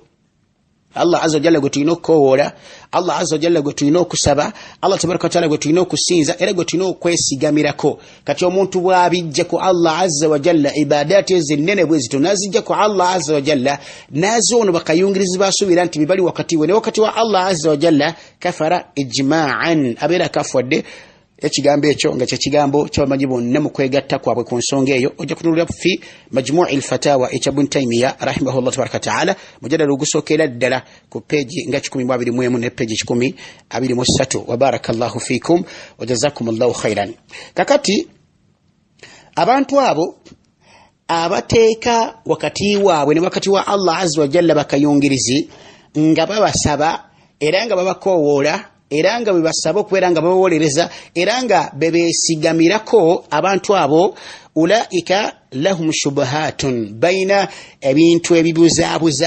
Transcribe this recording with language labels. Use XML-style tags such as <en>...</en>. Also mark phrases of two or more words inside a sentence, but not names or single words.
<lg>Allah</lg> <ar>عز وجل</ar> <lg>gwe tulina okukoowoola, Allah</lg> <ar>عز وجل</ar> <lg>gwe tulina okusaba, Allah</lg> <ar>تبارك وتعالى</ar> <lg>gwe tulina okusinza era gwe tulina okwesigamirako. Kati omuntu bw'abijja ku Allah</lg> <ar>عز وجل</ar> <lg>ibadati ezinene bwe zito n'azijja ku Allah</lg> <ar>عز وجل</ar> <lg>n'azoono bakayungirizi basuubira nti bibali wakati we ne wakati wa Allah</lg> <ar>عز وجل, كفر إجماعا,</ar> <lg>abeera kafwadde. Ekigambo ekyo nga kyekigambo ky'abamanyi bonna mu kwegatta kwabwe ku nsonga eyo ojja kutunulira fi majmu'i al-fatawa Ibn Taymiyyah</lg> <ar>رحمه الله تبارك وتعالى</ar> <lg>mujaddala ogusookera ddala ku peegi nga 121 ne peegi 123.</lg> <ar>وبارك الله فيكم وجزاكم الله خيرا.</ar> <lg>Kakati abantu abo abateeka wakati waabwe ne wakati wa Allah</lg> <ar>عز وجل</ar> <lg>bakayungirizi nga babasaba era nga babakoowoola era nga bebasaba okubeera nga babawolereza era nga bebeesigamirako, abantu abo</lg> <ar>أولئك لهم شبهات بين</ar> <lg>ebintu ebibuzaabuza</lg>